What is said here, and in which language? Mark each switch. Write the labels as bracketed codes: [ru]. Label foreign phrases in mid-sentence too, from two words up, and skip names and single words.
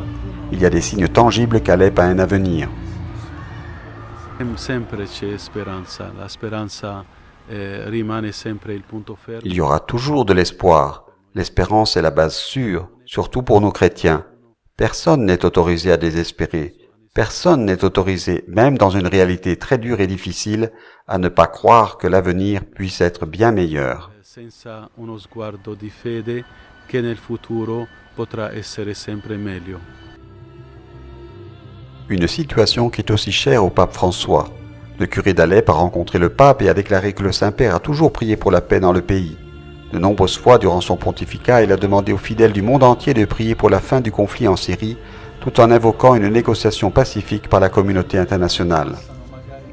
[fr] Il y a des signes tangibles qu'Alep a un avenir. Il y aura toujours de l'espoir. L'espérance est la base sûre, surtout pour nous chrétiens. Personne n'est autorisé à désespérer. Personne n'est autorisé, même dans une réalité très dure et difficile, à ne pas croire que l'avenir puisse être bien meilleur. [it] Senza uno sguardo di fede che nel futuro potrà essere sempre meglio. [fr] Une situation qui est aussi chère au pape François. Le curé d'Alep a rencontré le pape et a déclaré que le Saint-Père a toujours prié pour la paix dans le pays. De nombreuses fois durant son pontificat, il a demandé aux fidèles du monde entier de prier pour la fin du conflit en Syrie, tout en invoquant une négociation pacifique par la communauté internationale.